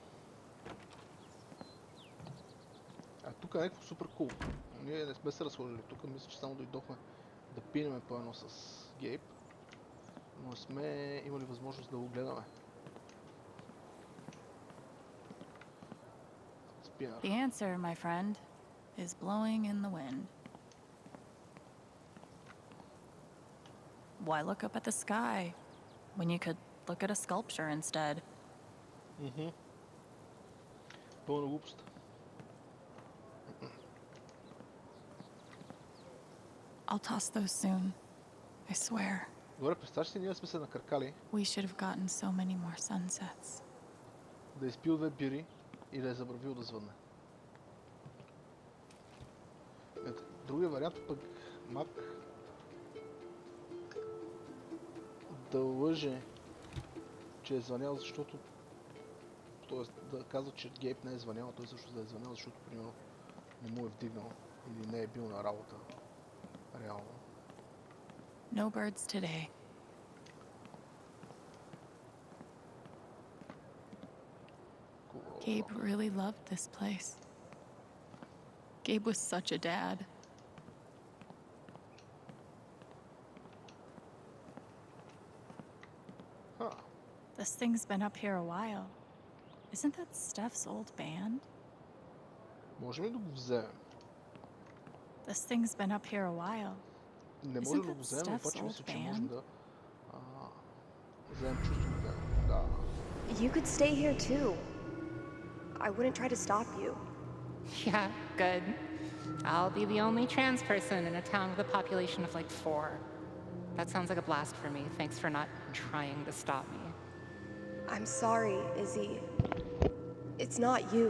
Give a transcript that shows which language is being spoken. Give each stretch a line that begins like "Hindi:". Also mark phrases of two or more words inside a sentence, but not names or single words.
Bulgarian: А тук е някакво супер кул. Ние не сме се разхождали тук, мисля, че само дойдохме да пинеме по едно с Гейб, но не сме имали възможност да го гледаме. Спинър.
English: The answer, my friend, is blowing in the wind. Why look up at the sky when you could look at a sculpture instead?
Bulgarian: Пълна глупост.
English: I'll toss those soon. I swear.
Bulgarian: Добре, представяш си, ние сме се накъркали
English: We should have gotten so many more sunsets.
Bulgarian: да изпил 2 бири и да е забравил да звънне. Ето, другия вариант пък Мак да лъже, че е звънял, защото т.е. да казва, че Гейб не е звънял, а той също да е звънял, защото примерно не му е вдигнал или не е бил на работа. Реално.
English: No birds today. Gabe really loved this place. Gabe was such a dad. Huh. This thing's been up here a while. Isn't that Steph's old band?
Bulgarian: Можем ли да го вземем?
English: This thing's been up here a while.
Bulgarian: Не
English: Isn't
Bulgarian: можем да
English: that
Bulgarian: го вземем,
English: Steph's
Bulgarian: обаче мисля,
English: old
Bulgarian: че можем
English: band?
Bulgarian: да вземем чувството. Да.
English: You could stay here too. I wouldn't try to stop you. Yeah, good. I'll be the only trans person in a town with a population of like 4. That sounds like a blast for me. Thanks for not trying to stop me. I'm sorry, Izzy. It's not you.